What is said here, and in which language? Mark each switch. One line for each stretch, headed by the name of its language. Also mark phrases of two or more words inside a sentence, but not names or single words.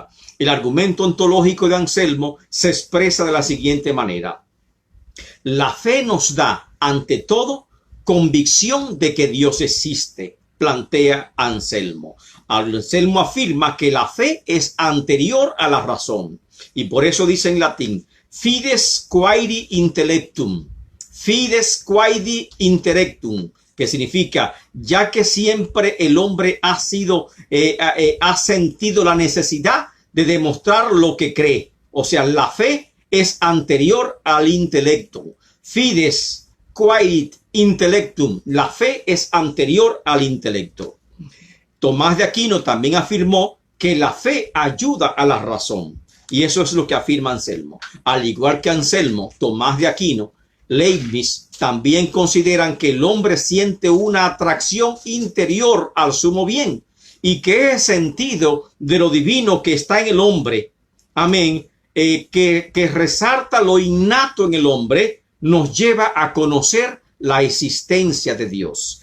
Spanish: El argumento ontológico de Anselmo se expresa de la siguiente manera. La fe nos da, ante todo, convicción de que Dios existe, plantea Anselmo. Anselmo afirma que la fe es anterior a la razón. Y por eso dice en latín,
Latin: fides quaeri intellectum. Fides quaeri intellectum,
Spanish: que significa, ya que siempre el hombre ha sentido la necesidad de demostrar lo que cree. O sea, la fe es anterior al intelecto.
Latin: Fides quaerit intellectum.
Spanish: La fe es anterior al intelecto. Tomás de Aquino también afirmó que la fe ayuda a la razón. Y eso es lo que afirma Anselmo. Al igual que Anselmo, Tomás de Aquino, Leibniz también consideran que el hombre siente una atracción interior al sumo bien y que es sentido de lo divino que está en el hombre, amén, que resalta lo innato en el hombre, nos lleva a conocer la existencia de Dios.